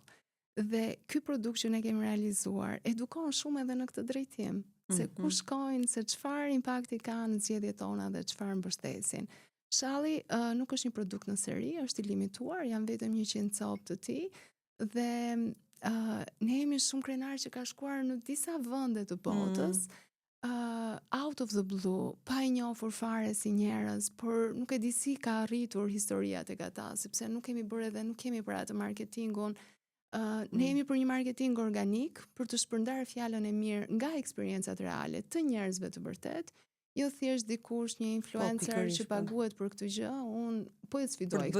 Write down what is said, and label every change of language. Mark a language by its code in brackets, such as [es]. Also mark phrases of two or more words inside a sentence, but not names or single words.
[sq] Dhe ky produkt që ne kemi realizuar edukon shumë edhe në këtë drejtim, se ku shkojnë, se çfarë impakti ka në zgjedhjet tona dhe çfarë mbështesin. Shalli nuk është një produkt në seri, është i limituar, janë vetëm 100 copë të tij dhe ne jemi shumë krenar që ka shkuar në disa vende të botës, [en] out of the blue, [sq] pa i njohur fare si njerëz, por nuk e di si ka arritur historia tek ata, sepse nuk kemi bërë edhe nuk kemi për atë marketingun. Ne jemi për një marketing organik, për të shpërndarë fjalën e mirë nga eksperiencat reale të njerëzve të vërtet, jo thjesht dikush, një influencer që paguhet për këtë gjë, unë po e sfidoj këtë lloj.